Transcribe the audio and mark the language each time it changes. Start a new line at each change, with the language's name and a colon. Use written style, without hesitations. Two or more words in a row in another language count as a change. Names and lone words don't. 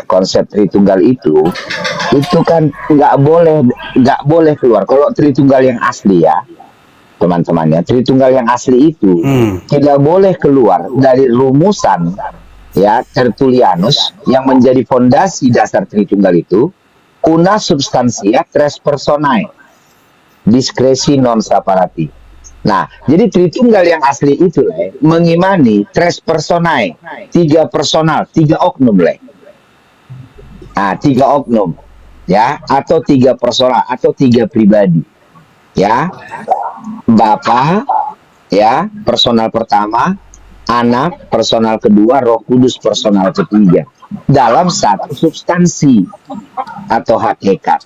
Indonesian: Konsep Tritunggal itu kan nggak boleh keluar. Kalau Tritunggal yang asli ya, teman-temannya, Tritunggal yang asli itu tidak boleh keluar dari rumusan ya Tertullianus yang menjadi fondasi dasar Tritunggal itu,
Latin: una substantia tres personae, diskresi non separati.
Indonesian: Nah, jadi Tritunggal yang asli itu mengimani
Latin: tres personae,
Indonesian: 3 personal, 3 oknum tiga oknum, ya, atau tiga personal, atau tiga pribadi, ya. Bapa, ya, personal pertama, Anak personal kedua, Roh Kudus personal ketiga, dalam satu substansi atau hakikat.